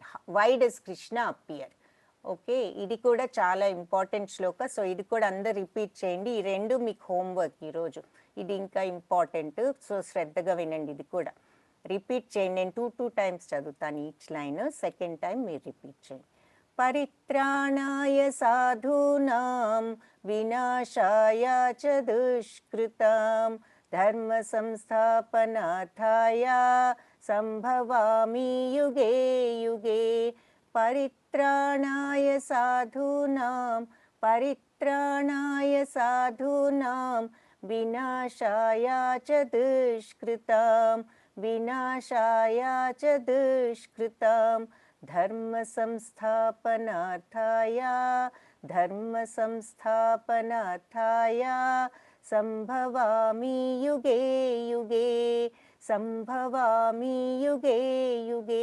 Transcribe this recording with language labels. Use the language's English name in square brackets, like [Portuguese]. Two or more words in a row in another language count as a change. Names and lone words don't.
[English] Why does Krishna appear? [Telugu] ఓకే, ఇది కూడా చాలా ఇంపార్టెంట్ శ్లోక. సో ఇది కూడా అందరు రిపీట్ చేయండి. ఈ రెండు మీకు హోంవర్క్ ఈరోజు. ఇది ఇంకా ఇంపార్టెంట్, సో శ్రద్ధగా వినండి. ఇది కూడా రిపీట్ చేయండి. నేను 2 times చదువుతాను [English] each line, second time [Telugu] మీరు రిపీట్ చేయండి. [Sanskrit] పరిత్రాణాయ సాధూనాం వినాశాయ చ దుష్కృతాం ధర్మ సంస్థాపనార్థాయ సంభవామి యుగే యుగే. పరిత్రాణాయ సాధూనాం, పరిత్రాణాయ సాధూనాం వినాశాయ చ దుష్కృతాం వినాశాయ చ దుష్కృతాం ధర్మ సంస్థాపనార్థాయ ధర్మ సంస్థాపనార్థాయ సంభవామి యుగే యుగే సంభవామి యుగే యుగే.